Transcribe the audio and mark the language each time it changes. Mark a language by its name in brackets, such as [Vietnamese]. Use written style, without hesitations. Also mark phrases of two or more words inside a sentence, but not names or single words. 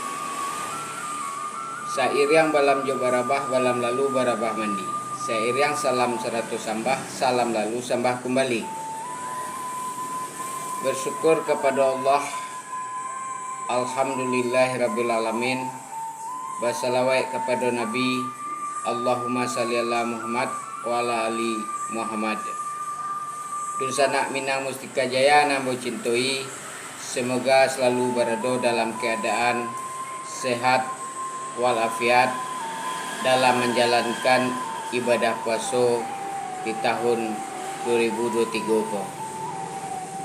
[Minangkabau] Sair yang balam jo barabah, balam lalu barabah mandi. Sair yang salam 100 sambah, salam lalu sambah kembali. [Indonesian] Bersyukur kepada Allah, alhamdulillahirabbil alamin. Wassalawat kepada Nabi, [Arabic] Allahumma shalli ala Muhammad wa ala ali Muhammad. [Indonesian] Dursana Minang Mustika Jaya Nambo Cintoi, semoga selalu berada dalam keadaan sehat walafiat dalam menjalankan ibadah puasa di tahun 2023.